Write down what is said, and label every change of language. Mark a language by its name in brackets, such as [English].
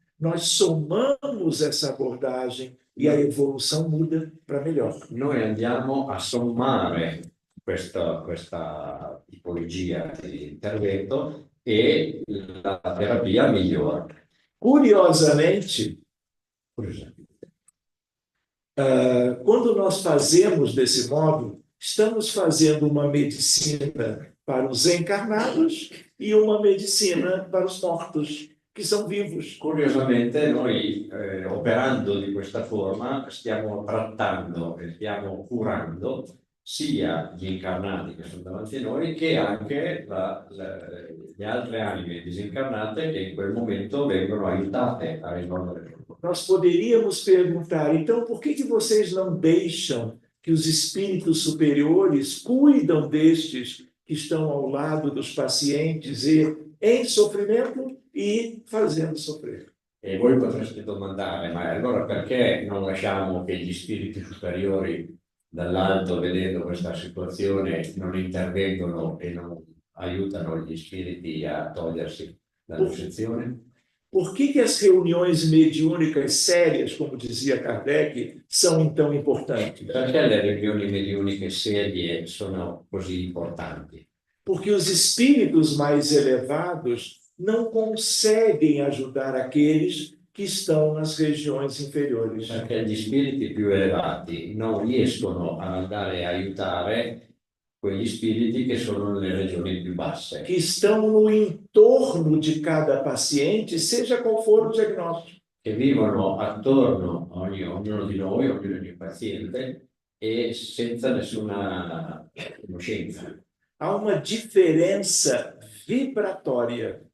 [Portuguese] nós somamos essa abordagem e a evolução muda para melhor. [Italian] noi andiamo a sommare questa tipologia di intervento e la terapia migliora. [Portuguese] Curiosamente, quando nós fazemos desse modo, estamos fazendo uma medicina para os encarnados e uma medicina para os mortos, che sono vivos. [Italian] Curiosamente noi operando di questa forma stiamo trattando e stiamo curando sia gli incarnati che sono davanti a noi, che anche le altre anime disincarnate che in quel momento vengono aiutate a risolvere il problema. [Portuguese] Nós poderíamos perguntar, então, por que vocês não deixam que os espíritos superiores cuidam destes que estão ao lado dos pacientes e em sofrimento e fazendo sofrer? [Italian] E voi potreste domandare, ma allora perché non lasciamo che gli spiriti superiori dall'alto, vedendo questa situazione, non intervengono e non aiutano gli spiriti a togliersi dall'ossezione? [Portuguese] Por que as reuniões mediúnicas sérias, como dizia Kardec, são então importantes? [Italian] Perché le riunioni mediuniche serie sono così importanti? [Portuguese] Porque os espíritos mais elevados não conseguem ajudar aqueles que estão nas regiões inferiores. [Italian] Perché gli spiriti più elevati non riescono ad andare a aiutare quegli spiriti che sono nelle regioni più basse, [Portuguese] Que estão no entorno de cada paciente, seja qual for o diagnóstico. [Italian] che vivono attorno a ognuno di noi, ognuno di paziente, e senza nessuna conoscenza. [Portuguese] Há uma diferença vibratória.